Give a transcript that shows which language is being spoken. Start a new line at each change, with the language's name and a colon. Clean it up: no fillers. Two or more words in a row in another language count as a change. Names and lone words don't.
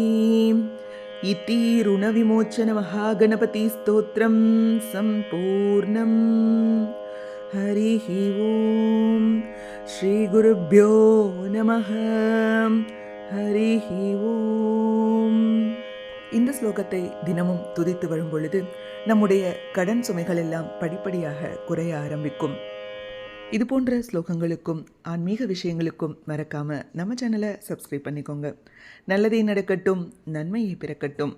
Sanskrit: इति ऋणविमोचन महागणपति स्तोत्रं सम्पूर्णम्. हरिः ओम. श्री गुरुभ्यो नमः. हरिः ओम.
Tamil: இந்த ஸ்லோகத்தை தினமும் துதித்து வரும் பொழுது நம்முடைய கடன் சுமைகள் எல்லாம் படிப்படியாக குறைய ஆரம்பிக்கும். இது போன்ற ஸ்லோகங்களுக்கும் ஆன்மீக விஷயங்களுக்கும் மறக்காம நம்ம சேனலை சப்ஸ்கிரைப் பண்ணிக்கோங்க. நல்லதே நடக்கட்டும், நன்மையை பிறக்கட்டும்.